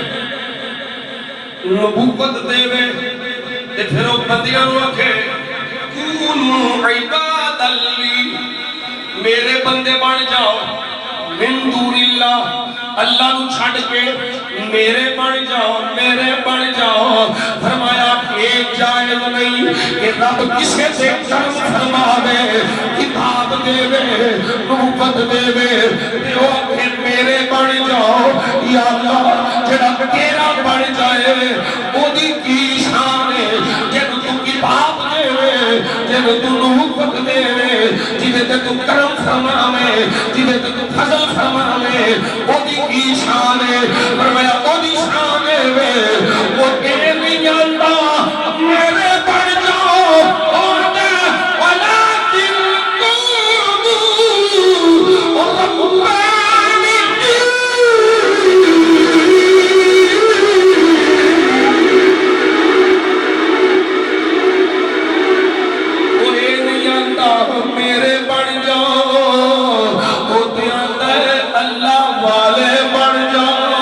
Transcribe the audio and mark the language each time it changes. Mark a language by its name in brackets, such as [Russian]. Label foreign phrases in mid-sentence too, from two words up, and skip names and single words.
[Punjabi] نبوت دے وے تے پھر وہ بندیاں نو آکھے [Arabic] کونوا عبادا لی [Punjabi] میرے بندے بن جاؤ [Arabic] من دون اللہ [Punjabi] اللہ نو چھڑ کے میرے بن جاؤ فرمایا ایک جائز نہیں کہ رب کسے سے کرم فرماوے کتاب دے وے نبوت دے وے تے او کہ میرے بن جاؤ یا اللہ جڑا تیرا بن جائے او دی کی شان ہے جے تو کتاب دے وے جے تو نبوت دے وے جے تے تو کرم فرماوے جے تے تو فضل فرماوے او دی کی شان ہے فرمایا او دی شان ہے وے وہ کہ نہیں جانتا میرے بن جاؤ اور ولكن [Arabic] كونوا ربانيين [Urdu] وہ نہیں جانتا میرے بن جاؤ وہ جانتا ہے اللہ والے بن جاؤ